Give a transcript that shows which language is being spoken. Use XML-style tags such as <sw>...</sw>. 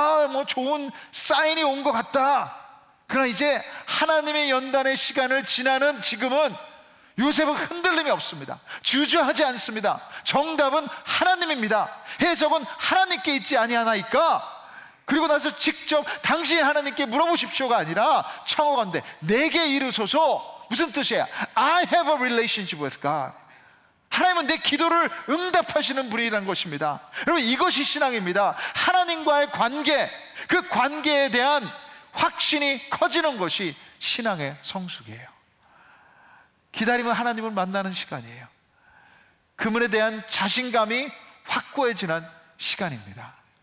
<ko>뭐 좋은 사인이 온 것 같다. 그러나 이제 하나님의 연단의 시간을 지나는 지금은 요셉은 흔들림이 없습니다. 주저하지 않습니다. 정답은 하나님입니다. 해석은 하나님께 있지 아니하나이까. 그리고 나서 직접 당신이 하나님께 물어보십시오가 아니라 청하건대 내게 이르소서. 무슨 뜻이에요?</ko> <en>I have a relationship with God.</en> <ko>하나님은 내 기도를 응답하시는 분이라는 것입니다. 여러분 이것이 신앙입니다. 하나님과의 관계, 그 관계에 대한 확신이 커지는 것이 신앙의 성숙이에요. 기다림은 하나님을 만나는 시간이에요. 그분에 대한 자신감이 확고해지는 시간입니다.</ko>